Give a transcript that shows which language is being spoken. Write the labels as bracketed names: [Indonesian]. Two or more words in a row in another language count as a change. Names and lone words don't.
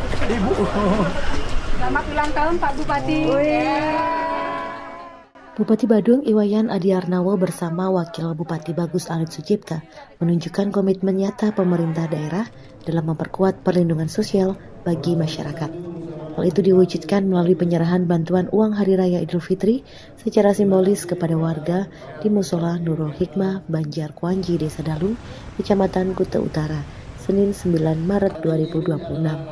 [Indonesian] Ibu. Selamat ulang tahun Pak Bupati. Bupati Badung Iwayan Adiarnawo bersama Wakil Bupati Bagus Alit Sucipta menunjukkan komitmen nyata pemerintah daerah dalam memperkuat perlindungan sosial bagi masyarakat. Hal itu diwujudkan melalui penyerahan bantuan uang Hari Raya Idul Fitri secara simbolis kepada warga di Musola Nurul Hikmah, Banjar Kuanji, Desa Dalung, Kecamatan Kuta Utara, Senin 9 Maret 2026.